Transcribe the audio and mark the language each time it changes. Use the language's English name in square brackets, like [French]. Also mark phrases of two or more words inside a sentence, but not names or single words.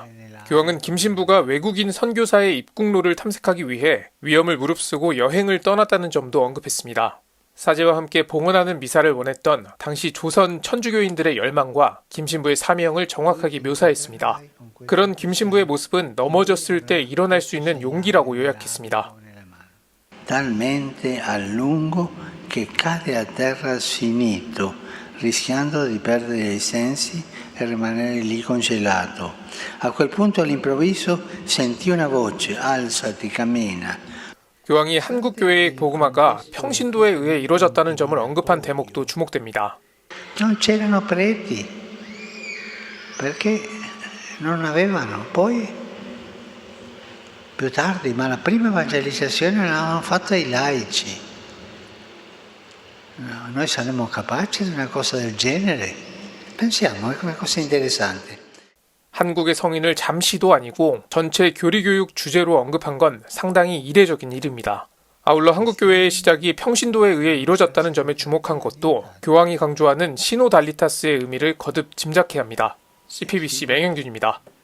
[Korean] 교황은 김 신부가 외국인 선교사의 입국로를 탐색하기 위해 위험을 무릅쓰고 여행을 떠났다는 점도 언급했습니다. 사제와 함께 봉헌하는 미사를 원했던 당시 조선 천주교인들의 열망과 김 신부의 사명을 정확하게 묘사했습니다. 그런 김 신부의 모습은 넘어졌을 때 일어날 수 있는 용기라고 요약했습니다. [Italian] Talmente a lungo che cade a terra sfinito, rischiando di perdere i sensi e rimanere lì congelato. A quel punto all'improvviso sentì una voce, alzati, cammina. [Korean] 교황이 한국 교회의 복음화가 평신도에 의해 이루어졌다는 점을 언급한 대목도 주목됩니다. [Italian] Non c'erano preti, perché non avevano. Poi, più tardi, ma la prima evangelizzazione l'avevano fatta i laici. No, noi saremmo capaci di una cosa del genere? Pensiamo, è una cosa interessante. [Korean] 한국의 성인을 잠시도 아니고 전체 교리교육 주제로 언급한 건 상당히 이례적인 일입니다. 아울러 한국교회의 시작이 평신도에 의해 이루어졌다는 점에 주목한 것도 교황이 강조하는 시노달리타스의 의미를 거듭 짐작해야 합니다. CPBC 맹현균입니다.